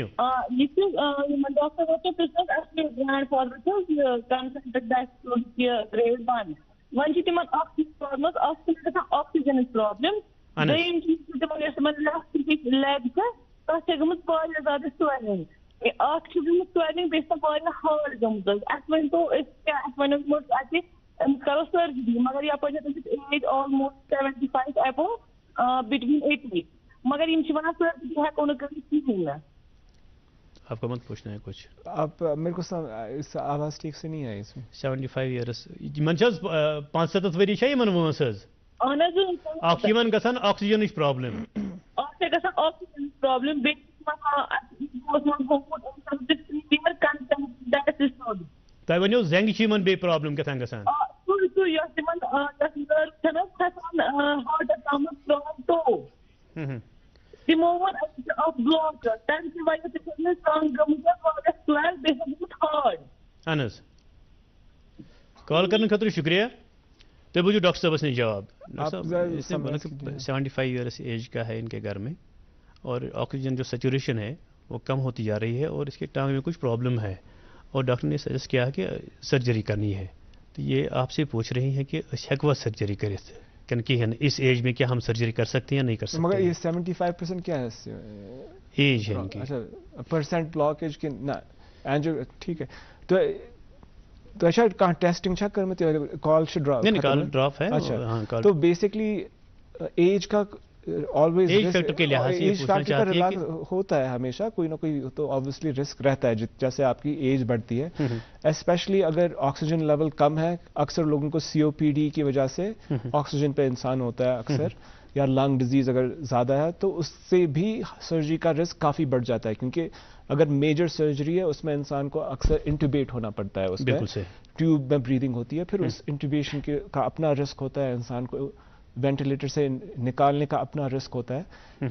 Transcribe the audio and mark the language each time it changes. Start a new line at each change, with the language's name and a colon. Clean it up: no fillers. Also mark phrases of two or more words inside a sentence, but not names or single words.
Kashmiri: یہِ چھُ یِمن ڈاکٹر ووت پرٛژھنَس اَسہِ
English: grand father
Kashmiri: چھُ
English: consultant grade 1
Kashmiri: وۄنۍ چھِ تِمن اکھ چیٖز پرابلم اکھ چھِ گژھان آکسیجنٕچ پرابلم دوٚیِم چیٖز چھِ تِمن یۄس تِمن
English: left leg
Kashmiri: چھِ تَتھ چھِ گٔمٕژ واریاہ زیادٕ سویلنگ. اکھ چھِ گٔمٕژ سویلنگ بیٚیہِ چھِ تَتھ واریاہ ہارڈ گٔمٕژ حظ. اَسہِ ؤنۍتو أسۍ کیٛاہ اَسہِ وَنیومُت اَسہِ أمِس کَرو سٔرجری مگر یپٲرۍ چھِ تٔمِس
English: age almost 75 above between 80
Kashmiri: مگر یِم چھِ وَنان سٔرجری ہٮ۪کو نہٕ کٔرِتھ کِہیٖنۍ نہٕ.
Urdu: آپ کو مت پوچھنا ہے کچھ. آپ میرے کو اس آواز ٹھیک سے نہیں آئی اس میں.
Kashmiri: 75 ایئرس یِمن چھِ حظ 75 ؤری چھا یِمن وٲنٛس حظ؟ اہن حظ. اکھ چھِ یِمن گژھان آکسیجنٕچ پرابلم. اکھ چھِ گژھان آکسیجنٕچ پرابلم بیٚیہِ تۄہہِ ؤنِو زنٛگہِ چھِ یِمن بیٚیہِ پرابلم کیٛاہتام گژھان. یۄس تِمن نٔرٕو چھَنہٕ حظ کھسان ہارٹس تامَتھ
English: from two
Kashmiri: تِمو ووٚن اَسہِ چھِ اکھ بلاک تَمہِ کہِ وجہ سۭتۍ چھِ أمِس زنٛگ گٔمٕژ واریاہ سویل بیٚیہِ چھِ گوٚمُت ہارڈ. اہن حظ کال کرنے خٲطرٕ شُکریہ. تُہۍ بوٗزِو ڈاکٹر صٲبس نِش جواب.
Urdu: 75 ایئرس ایج کا ہے ان کے گھر میں اور آکسیجن جو سیچوریشن ہے وہ کم ہوتی جا رہی ہے اور اس کے ٹانگ میں کچھ پرابلم ہے اور ڈاکٹر نے سجیسٹ کیا کہ سرجری کرنی ہے. تو یہ آپ سے پوچھ رہی ہیں کہ ہیکوا سرجری کرت کہ اس ایج میں کیا ہم سرجری کر سکتے ہیں یا نہیں کر سکتے. مگر یہ 75% کیا ہے ایج ہے ان کی. اچھا
English: percent blockage
Urdu: کہ نہ اینجو ٹھیک ہے.
Kashmiri: تو اچھا کہاں ٹیسٹنگ چھا کٔرمٕژ کال چھِ ڈراپ.
Urdu: نہیں کال ڈراپ ہے. اچھا تو بیسکلی ایج کا always
English: age factor
Urdu: کے لحاظ سے
English: age factor
Urdu: کا ہوتا ہے ہمیشہ کوئی نہ کوئی تو obviously رسک رہتا ہے جیسے آپ کی ایج بڑھتی ہے. اسپیشلی اگر
English: oxygen level
Urdu: کم ہے, اکثر لوگوں کو COPD کی وجہ سے آکسیجن پہ انسان ہوتا ہے اکثر, یا
English: lung disease
Urdu: اگر زیادہ ہے تو اس سے بھی سرجری کا رسک کافی بڑھ جاتا ہے, کیونکہ اگر
English: major surgery
Urdu: ہے اس میں انسان کو اکثر انٹوبیٹ ہونا پڑتا ہے, اس میں ٹیوب میں بریدنگ ہوتی ہے, پھر اس انٹوبیشن کا اپنا رسک ہوتا ہے, انسان کو وینٹیلیٹر سے نکالنے کا اپنا رسک ہوتا ہے.